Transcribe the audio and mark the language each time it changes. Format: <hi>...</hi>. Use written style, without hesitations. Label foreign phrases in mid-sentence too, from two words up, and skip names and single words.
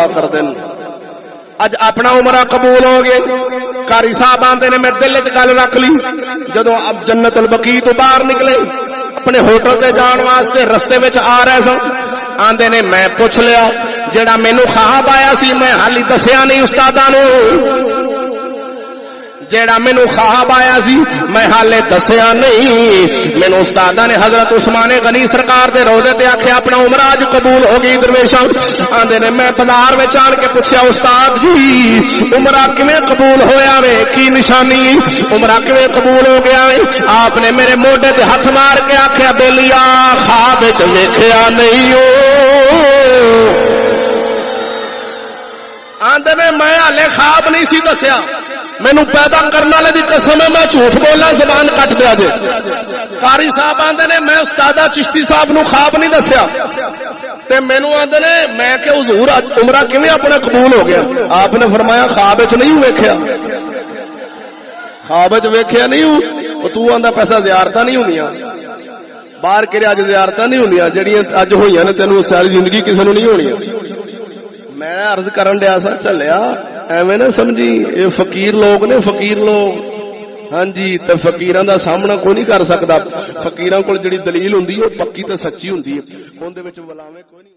<pa>کردے اج اپنا عمرہ قبول ہو گئے قاری صاحب آندے نے میں دل وچ گل رکھ لی جدوں اب جنت البقیع تو باہر نکلے اپنے ہوٹل تے جان واسطے رستے وچ آ رہے سن آندے نے میں پوچھ لیا جیڑا مینوں خواب آیا سی میں حالی دسیا نہیں استاداں نوں جیڑا مینوں خواب آیا سی میں حالے دسیا نہیں مینوں استاداں نے حضرت عثمان غنی سرکار دے روضے تے آکھیا اپنا عمرہ اج قبول ہو گئی درویشاں آندے نے میں بازار وچ آن کے پوچھیا استاد جی عمرہ کیویں قبول ہویا وے کی نشانی عمرہ کیویں قبول ہو گیا وے آپ نے میرے موڈے تے ہاتھ مار کے آکھیا بیلیا خواب وچ ویکھیا نہیں او آندے نے میں ہلے خواب نہیں سی دسیا مینوں پیدا کرنے والے دی قسم ہے میں جھوٹ بولا زبان کٹ دیا جے قاری صاحب آندے نے میں استاد چشتی صاحب نو خواب نہیں دسیا تے مینوں آندے نے میں کہ حضور عمرہ کیویں اپنا قبول ہو گیا؟ آپ نے فرمایا خواب وچ نہیں ویکھیا، خواب وچ ویکھیا نہیں، تو آندا پیسہ زیارتاں نہیں ہوندیاں باہر کرے اج زیارتاں نہیں ہوندیاں جڑیاں اج ہوئیاں نے تینوں ساری زندگی کسے نوں نہیں ہونیاں۔ میں عرض کرن دیا سا چلیا ایویں نہ سمجھی، اے فقیر لوگ نے، فقیر لوگ، ہاں جی، تے فقیراں دا سامنا کوئی نہیں کر سکدا۔ فقیراں کول جڑی دلیل ہوندی ہے پکی تے سچی ہوندی ہے، اون دے وچ ولاویں کوئی نہیں۔</pa>